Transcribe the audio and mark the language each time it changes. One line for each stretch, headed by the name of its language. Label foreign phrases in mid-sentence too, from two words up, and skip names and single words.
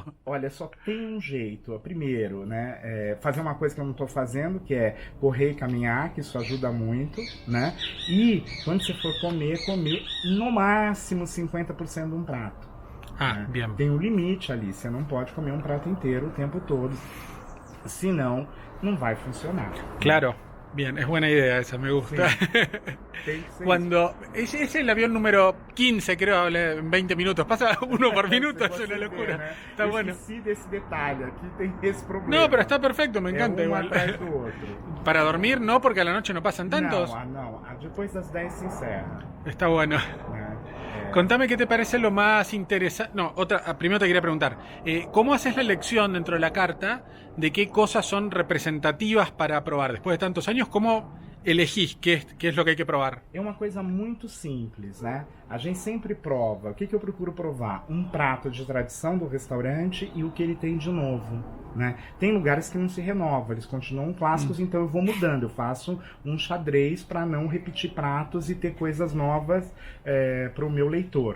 Portuguese: Olha, só tem um jeito. Primeiro, né, fazer uma coisa que eu não estou fazendo, que é correr e caminhar, que isso ajuda muito, né? E quando você for comer no máximo 50% de um prato. Né?
Spanish: Bien.
Portuguese: Tem um limite ali, você não pode comer um prato inteiro o tempo todo, senão não vai funcionar. Claro.
Spanish: Bien, es buena idea esa, me gusta. Sí. Cuando es el avión número 15, creo, en 20 minutos. Pasa uno por minuto, es una locura.
Portuguese: Né?
Spanish: Está
Portuguese: eu
Spanish: bueno.
Portuguese: esqueci desse detalhe, aqui tem esse problema.
Spanish: No, pero está perfecto, me encanta igual.
Portuguese: Atrás do outro.
Spanish: Para dormir, no, porque a la noche no pasan tantos.
Portuguese: Não. Depois das 10 se encerra.
Spanish: Está bueno. Contame qué te parece lo más interesante. No, primero te quería preguntar, ¿cómo haces la elección dentro de la carta de qué cosas son representativas para probar? Después de tantos años, ¿cómo elegís qué es lo que hay que probar?
Portuguese: É uma coisa muito simples, né? A gente sempre prova. O que eu procuro provar? Um prato de tradição do restaurante e o que ele tem de novo, né? Tem lugares que não se renovam, eles continuam clássicos, então eu vou mudando. Eu faço um xadrez para não repetir pratos e ter coisas novas para o meu leitor.